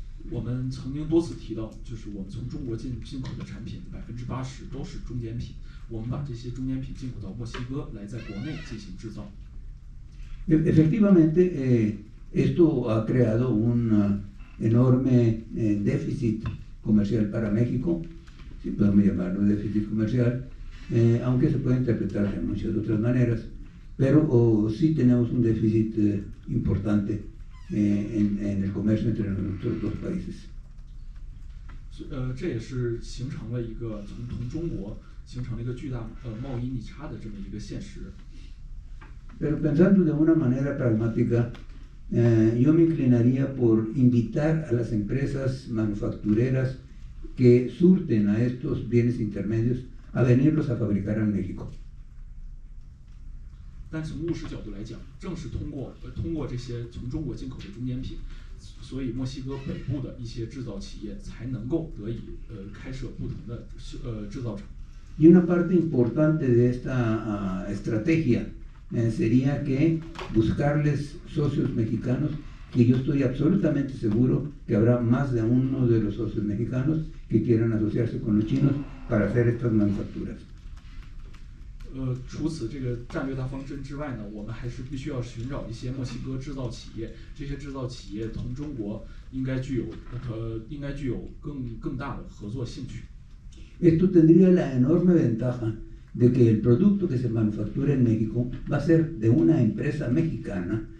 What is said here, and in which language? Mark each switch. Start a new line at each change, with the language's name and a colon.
Chinese: 我们曾经多次提到，就是我们从中国进口的产品80%都是中间品，我们把这些中间品进口到墨西哥来，在国内进行制造。
Spanish: Efectivamente, esto ha creado un enorme déficit comercial para México, si podemos llamarlo déficit comercial, aunque se puede interpretar de muchas otras maneras, pero sí tenemos un déficit importante en el comercio entre nuestros dos países.
Chinese: 这也是形成了一个同中国形成了一个巨大贸易逆差的这么一个现实。
Spanish: Pero pensando de una manera pragmática, yo me inclinaría por invitar a las empresas manufactureras que surten a estos bienes intermedios a venirlos a fabricar en México.
Chinese: 但从务实角度来讲，正是通过这些从中国进口的中间品，所以墨西哥北部的一些制造企业才能够得以开设不同的制造厂。
Spanish: Y una parte importante de esta estrategia sería que buscarles socios mexicanos, que yo estoy absolutamente seguro que habrá más de uno de los socios mexicanos que quieran asociarse con los chinos para hacer estas manufacturas.
Chinese: 除此这个战略大方针之外呢，我们还是必须要寻找一些墨西哥制造企业，这些制造企业同中国应该具有更大的合作兴趣。
Spanish: Esto tendría la enorme ventaja de que el producto que se manufactura en México va a ser de una empresa mexicana